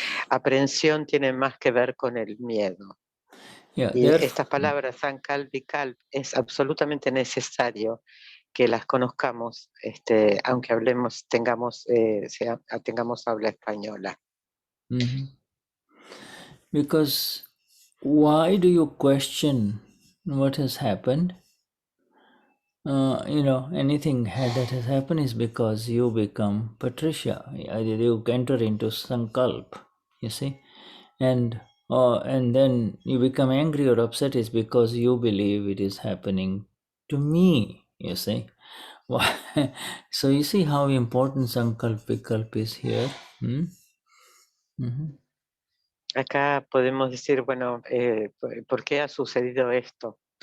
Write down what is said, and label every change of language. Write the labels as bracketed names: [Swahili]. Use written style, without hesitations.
[Spanish] Aprehensión tiene más que ver con el miedo. Y estas palabras, Sankalp, Vikalp, es absolutamente necesario que las conozcamos, aunque tengamos habla española. [English] Because why do you question what has happened? Anything that has happened is because you become Patricia. You enter into Sankalp, you see, and then you become angry or upset is because you believe it is happening to me, you see. So you see how important Sankalp Vikalp is here. [Spanish] Acá podemos decir, bueno, ¿por qué ha sucedido esto?